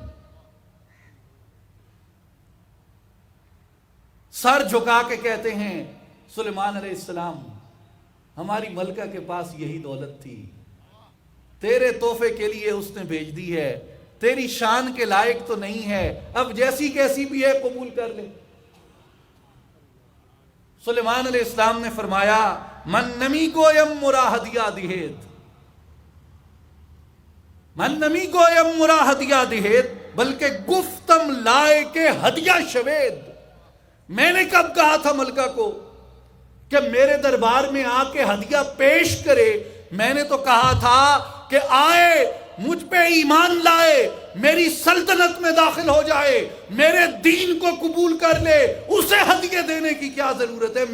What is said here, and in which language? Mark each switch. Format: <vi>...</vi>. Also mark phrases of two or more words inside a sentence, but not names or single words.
<ur>سر جھکا کے کہتے ہیں سلیمان</ur> <ar>علیہ السلام،</ar> <ur>ہماری ملکہ کے پاس یہی دولت تھی، تیرے تحفے کے لیے اس نے بھیج دی ہے، تیری شان کے لائق تو نہیں ہے، اب جیسی کیسی بھی ہے قبول کر لے۔ سلیمان</ur> <ar>علیہ السلام</ar> <ur>نے فرمایا،</ur> <fa>من نمی گویم مرا ہدیہ دہیت، من نمی گویم مرا ہدیہ دہیت، بلکہ گفتم لائے کے ہدیہ شوید۔</fa> <ur>میں نے کب کہا تھا ملکہ کو کہ میرے دربار میں آ کے ہدیہ پیش کرے؟ میں نے تو کہا تھا کہ آئے، مجھ پہ ایمان لائے، میری سلطنت میں داخل ہو جائے، میرے دین کو قبول کر لے، اسے ہدیہ دینے کی کیا ضرورت ہے؟</ur>